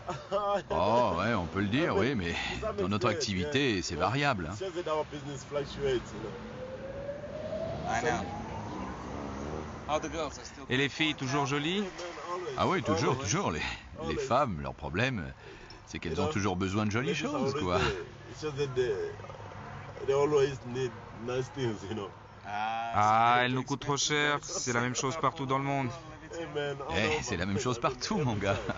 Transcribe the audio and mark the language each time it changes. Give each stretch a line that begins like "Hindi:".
French: Oh, ouais, on peut le dire, oui, mais dans notre activité, c'est variable.
English: It's just that our business fluctuates, you know. I know. How the girls are still...
French: Et les filles, toujours jolies? Ah oui, toujours, toujours. Les femmes, leur problème, c'est qu'elles ont toujours besoin de jolies choses, quoi.
English: It's just that they always need nice things, you know.
French: Ah, elles nous coûtent trop cher, c'est la même chose partout dans le monde.
English: Hey man,
French: Eh, c'est la même chose partout, mon gars.